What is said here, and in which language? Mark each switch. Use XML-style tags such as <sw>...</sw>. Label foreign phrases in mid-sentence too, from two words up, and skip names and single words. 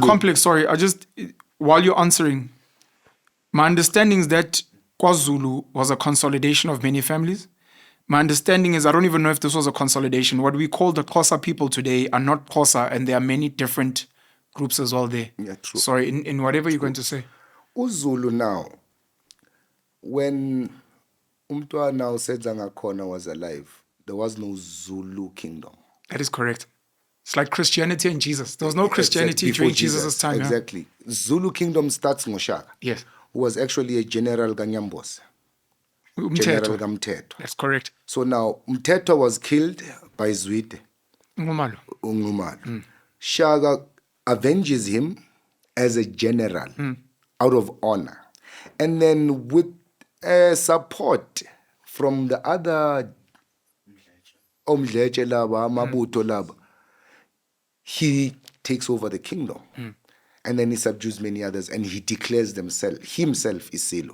<en>complex, sorry, while you're answering, my understanding is that KwaZulu was a consolidation of many families. My understanding is I don't even know if this was a consolidation. What we call the Xhosa people today are not Xhosa, and there are many different groups as well there. Yeah, true. Sorry, in whatever you're going to say. uZulu now, when</en> <zu>umntwana uSenza ngakhona</zu> <en>was alive, there was no Zulu kingdom. That is correct. It's like Christianity and Jesus. There was no Christianity Before during Jesus' time. Yeah? Exactly. Zulu kingdom starts ngoShaka. Yes. Who was actually a general Ganyambos. General Mteto. That's correct. So now Mteto was killed by Zwide Ngumalo. Ungumalo. Shaka avenges him as a general out of honor. And then with support from the other</en> <zu>Omdletshe laba, Mabutho laba,</zu> <en>he takes over the kingdom. And then he subdues many others and he declares himself is Zulu.</en>